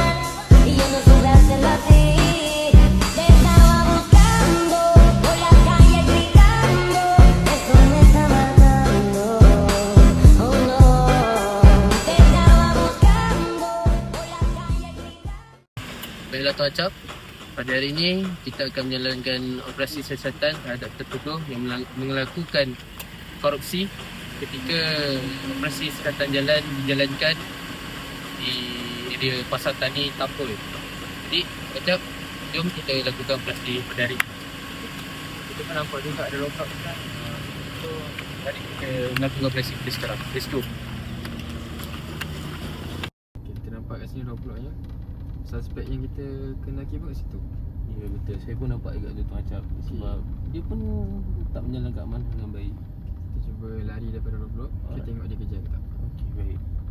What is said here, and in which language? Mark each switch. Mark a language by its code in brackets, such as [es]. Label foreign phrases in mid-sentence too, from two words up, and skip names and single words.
[es] Y yo no supe hacerlo así. Te estaba buscando, por la calle gritando, eso me está matando. Oh no, te estaba buscando, por la calle gritando. [ms] Baiklah Tuan Acap, pada hari ini kita akan menjalankan operasi siasatan terhadap tertuduh yang melakukan korupsi ketika operasi siasatan jalan dijalankan di area Pasar Tani Tapul. Jadi Acap, jom kita lakukan operasi pada hari ini. Kita pun nampak juga ada roadblock sekarang. So, mari kita melakukan operasi kita sekarang. [en] Let's go. [ms] Okay, kita nampak kat sini roadblocknya. Suspek yang kita kenaki pun kat situ. Ya betul, saya pun nampak juga tu Tuan Acap. Sebab dia pun tak menjalankan amanah dengan baik. Kita cuba lari daripada roadblock. Kita tengok dia kejar ke tak. Okey, baik.